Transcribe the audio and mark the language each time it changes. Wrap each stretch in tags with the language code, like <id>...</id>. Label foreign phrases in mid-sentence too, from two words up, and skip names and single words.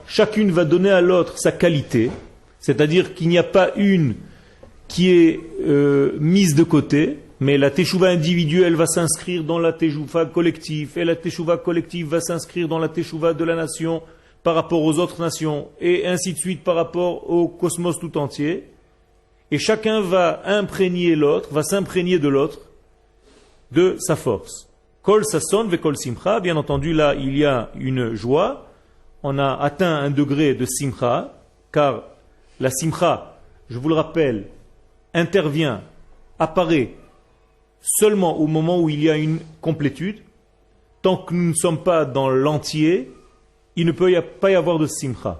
<fr>Chacune va donner à l'autre sa qualité. C'est-à-dire qu'il n'y a pas une qui est mise de côté, mais la Teshuvah individuelle va s'inscrire dans la Teshuvah collective, et la Teshuvah collective va s'inscrire dans la Teshuvah de la nation par rapport aux autres nations, et ainsi de suite par rapport au cosmos tout entier. Et chacun va imprégner l'autre, va s'imprégner de l'autre, de sa force.</fr> <he>Kol sasson ve kol simcha,</he> <fr>bien entendu là il y a une joie, on a atteint un degré de simcha, car la simcha, je vous le rappelle, intervient, apparaît seulement au moment où il y a une complétude. Tant que nous ne sommes pas dans l'entier, il ne peut pas y avoir de simcha.</fr>